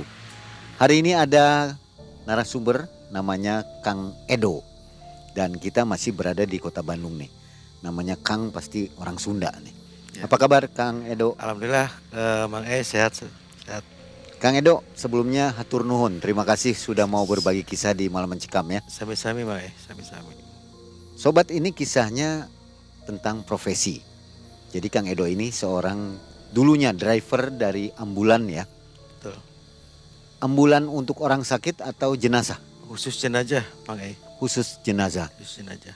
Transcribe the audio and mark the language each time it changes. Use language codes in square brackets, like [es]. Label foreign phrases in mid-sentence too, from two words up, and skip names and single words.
[id] Hari ini ada narasumber namanya Kang Edo. Dan kita masih berada di kota Bandung nih. Namanya Kang pasti orang Sunda nih. Ya. Apa kabar Kang Edo? Alhamdulillah, Mang Ei sehat. Kang Edo, sebelumnya [su] hatur nuhun. [id] Terima kasih sudah mau berbagi kisah di Malam Mencekam ya. [su] Sami-sami, Mang Ei, sami-sami. [id] Sobat, ini kisahnya tentang profesi. Jadi Kang Edo ini seorang dulunya driver dari ambulan ya. Betul. Ambulan untuk orang sakit atau jenazah? Khusus jenazah, Mang Ei. Khusus jenazah. Khusus jenazah.